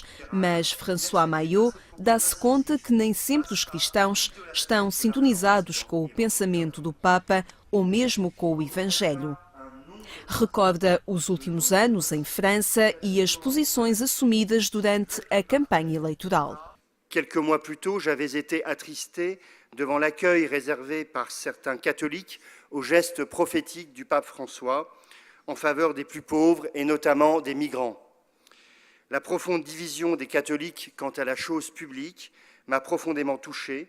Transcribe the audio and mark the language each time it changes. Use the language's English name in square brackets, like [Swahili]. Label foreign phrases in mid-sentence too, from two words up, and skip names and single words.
[Portuguese] Mas François Maillot dá-se conta que nem sempre os cristãos estão sintonizados com o pensamento do Papa ou mesmo com o Evangelho. Recorda os últimos anos em França e as posições assumidas durante a campanha eleitoral. [French] Quelques mois plus tôt, j'avais été attristé devant l'accueil réservé par certains catholiques aux gestes prophétiques du pape François en faveur des plus pauvres et notamment des migrants. La profonde division des catholiques quant à la chose publique m'a profondément touché.